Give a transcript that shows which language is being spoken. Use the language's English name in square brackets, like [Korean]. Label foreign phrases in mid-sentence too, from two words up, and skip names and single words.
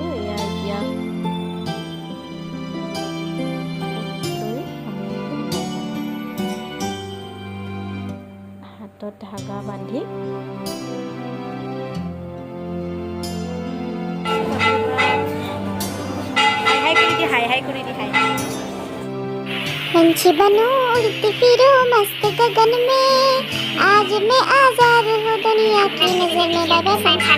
[Assamese] এয়া এতিয়া হাতত ধাগা বান্ধি হাই কৰি দি [Hindi] पंछी बनूं उड़ती फिरूं मस्त गगन में, आज मैं आजाद हूँ दुनिया की नजर में।